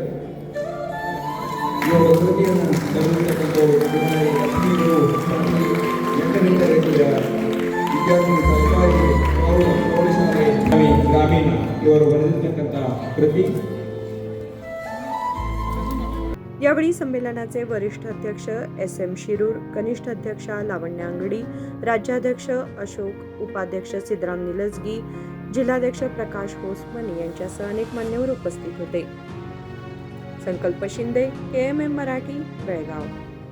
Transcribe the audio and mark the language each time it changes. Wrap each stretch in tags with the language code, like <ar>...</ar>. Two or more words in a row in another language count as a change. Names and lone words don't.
<kn>ಈ ಒಂದು ಕೃತಿಯನ್ನು ಬರೆದಿರ್ತಕ್ಕಂಥವರು ಲಕ್ಷ್ಮೀಗಳು 8ನೇ ತರಗತಿಯ ವಿದ್ಯಾರ್ಥಿ, ಸರ್ಕಾರಿ ಪ್ರೌಢಶಾಲೆ ಗ್ರಾಮೀಣ, ಇವರು ಬರೆದಿರ್ತಕ್ಕಂಥ ಕೃತಿ.</kn> <mr>यावेळी यावेळी संमेलनाचे वरिष्ठ अध्यक्ष SM शिरूर, कनिष्ठ अध्यक्षा लावण्या अंगडी, राज्याध्यक्ष अशोक, उपाध्यक्ष सिद्धराम निलजगी, जिल्हाध्यक्ष प्रकाश होसमनी यांच्यासह अनेक मान्यवर उपस्थित होते. संकल्प शिंदे, KMM मराठी, बेळगाव.</mr>